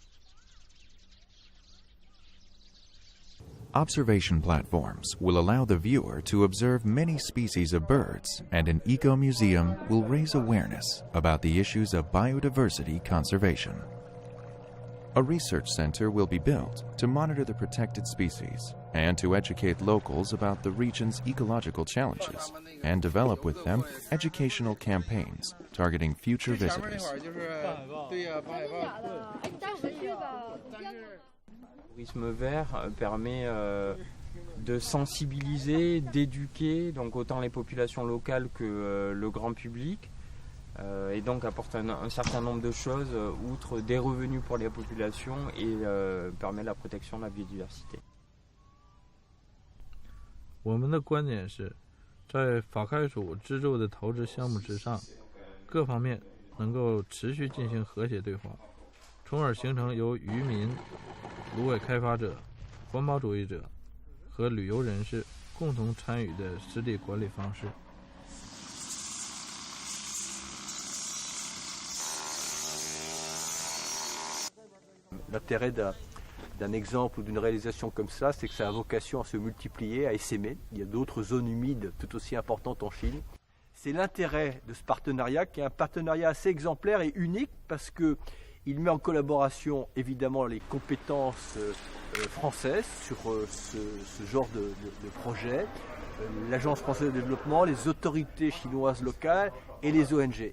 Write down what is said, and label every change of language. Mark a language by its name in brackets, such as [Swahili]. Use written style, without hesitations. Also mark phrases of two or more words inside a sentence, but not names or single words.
[English] Observation platforms will allow the viewer to observe many species of birds, and an eco-museum will raise awareness about the issues of biodiversity conservation. A research center will be built to monitor the protected species and to educate locals about the region's ecological challenges and develop with them educational campaigns targeting future visitors. [French] Le tourisme vert permet de sensibiliser, d'éduquer donc autant les populations locales que le grand public et donc apporte un certain nombre de choses outre des revenus pour les populations et permet la protection de la biodiversité. [Chinese] 我们的观点是，在法开署资助的投资项目之上，各方面能够持续进行和谐对话，从而形成由渔民、芦苇开发者、环保主义者和旅游人士共同参与的湿地管理方式。 [French] L'intérêt d'un exemple ou d'une réalisation comme ça, c'est que ça a vocation à se multiplier, à essaimer. Il y a d'autres zones humides tout aussi importantes en Chine. C'est l'intérêt de ce partenariat qui est un partenariat assez exemplaire et unique parce que il met en collaboration évidemment les compétences françaises sur ce genre de projet, l'Agence française de développement, les autorités chinoises locales et les ONG.